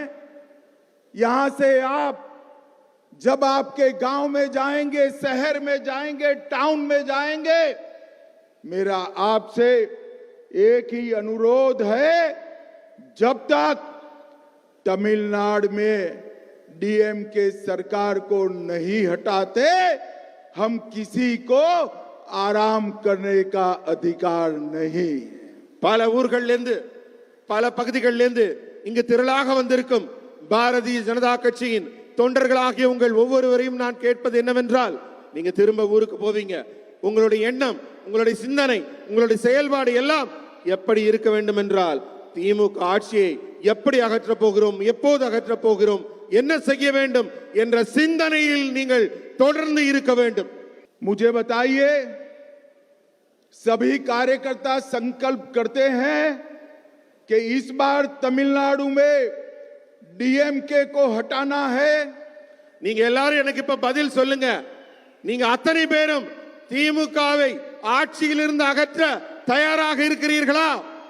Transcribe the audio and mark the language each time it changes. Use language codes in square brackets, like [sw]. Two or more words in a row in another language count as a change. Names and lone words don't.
[hi] यहां से आप जब आपके गांव में जाएंगे, शहर में जाएंगे, टाउन में जाएंगे, मेरा आपसे एक ही अनुरोध है, जब तक तमिलनाडु में डीएमके सरकार को नहीं हटाते, हम किसी को आराम करने का अधिकार नहीं। [ta] பல ஊர்களிலிருந்து பல பகுதிகளிலிருந்து இங்கு திரளாக வந்திருக்கும் பாரதிய ஜனதா கட்சியின் தொண்டர்களாகிய உங்கள் ஒவ்வொருவரையும் நான் கேட்பது என்னவென்றால், நீங்க திரும்ப ஊருக்கு போவீங்க, உங்களுடைய எண்ணம், உங்களுடைய சிந்தனை, உங்களுடைய செயல்பாடு எல்லாம் எப்படி இருக்க வேண்டும் என்றால், திமுக ஆட்சியை எப்படி அகற்றப் போகிறோம், எப்போது அகற்றப் போகிறோம், என்ன செய்ய வேண்டும் என்ற சிந்தனையில் நீங்கள் தொடர்ந்து இருக்க வேண்டும். [hi] मुझे बताइए, सभी कार्यकर्ता संकल्प करते हैं कि इस बार तमिलनाडु में डीएमके को हटाना है? [ta] நீங்க எல்லாரும் எனக்கு இப்ப பதில் சொல்லுங்க. நீங்க அத்தனை பேரும் திமுகவை ஆட்சியிலிருந்து அகற்ற தயாராக இருக்கிறீர்களா?